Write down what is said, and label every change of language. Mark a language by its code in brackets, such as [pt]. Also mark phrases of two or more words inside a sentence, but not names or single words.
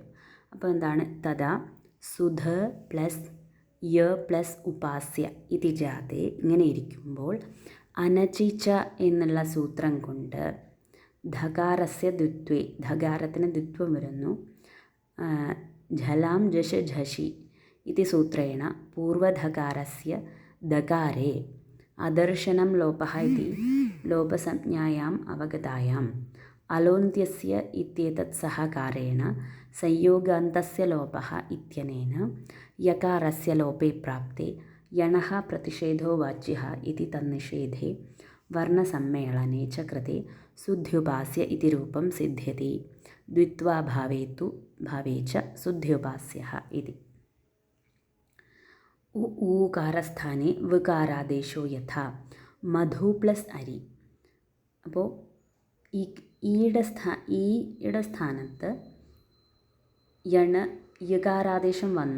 [ml] അപ്പോൾ എന്താണ്? [sa] തഥാ സുധ പ്ലസ് യ പ്ലസ് ഉപാസ്യ ഇതി ജാതേ. [ml] ഇങ്ങനെ ഇരിക്കുമ്പോൾ അനചിച്ച എന്നുള്ള സൂത്രം കൊണ്ട് [sa] ധകാരസ്യ ദ്വിത്വേ, [ml] ധകാരത്തിന് ദ്വിത്വം വരുന്നു. [sa] ഝലാം ജഷ ഝഷി इति सूत्रेण पूर्वधकारस्य दकारे अदर्शनं लोपः इति लोपसंज्ञायाम् अवगतायाम् अलोन्त्यस्य इत्येतत् सहकारेण संयोगान्तस्य लोपः इत्यनेन यकारस्य लोपे प्राप्ते यणः प्रतिषेधो वाच्यः इति तन्निषेधे वर्णसम्मेलने च कृते सुध्युपास्य इति रूपं सिद्ध्यति. द्वित्वाभावे तु भावे च सुध्युपास्यः इति. ഊകാരസ്ഥാനെ വികാരാദേശോ യഥാ മധു പ്ലസ് അരി. [ml] അപ്പോൾ ഈയുടെ സ്ഥാനത്ത് യണ് യകാരാദേശം വന്നു.